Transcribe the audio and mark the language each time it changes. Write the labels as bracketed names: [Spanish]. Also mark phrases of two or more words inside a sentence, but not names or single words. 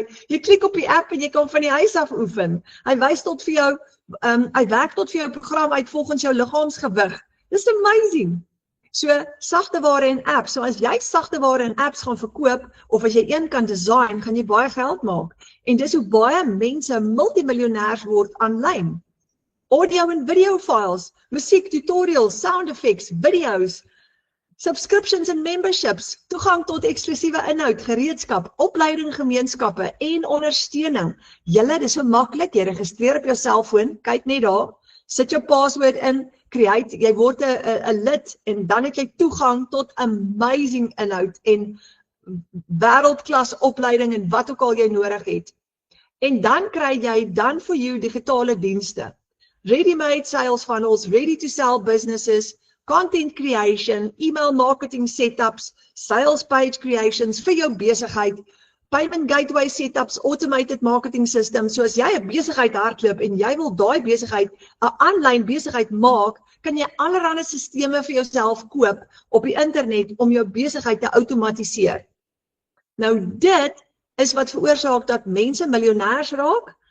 [Afrikaans] Jy klik op die app en jy kan van die huis af oefen. Hy wys tot vir jou, hy werk tot vir jou program uit volgens jou liggaamsgewig. Dis amazing. So sagteware en apps. So as jy sagteware en apps gaan verkoop of as jy een kan design, gaan jy baie geld maak. En dis hoe baie mense multimiljonêers word aanlyn. Audio en video files, musiek, [English] tutorials, sound effects, videos, subscriptions [Afrikaans] en memberships, toegang tot eksklusiewe inhoud, gereedskap, opleiding, gemeenskappe en ondersteuning. Julle, dis so maklik, jy registreer op jou selfoon, kyk net daar, sit jou password in, jy word 'n lid en dan het jy toegang tot amazing inhoud en wêreldklas opleiding en wat ook al jy nodig het. En dan kry jy dan vir jou digitale dienste. [English] Ready-made sales funnels, ready-to-sell businesses, content creation, email marketing setups, sales page creations [Afrikaans] vir jou besigheid, [English] payment gateway setups, automated marketing systems. [Afrikaans] So as jy 'n besigheid hardloop en jy wil daai besigheid 'n aanlyn besigheid maak, kan jy allerlei sisteme vir jouself koop op die internet om jou besigheid te outomatiseer. Nou dit is wat veroorsaak dat mense miljonêers raak.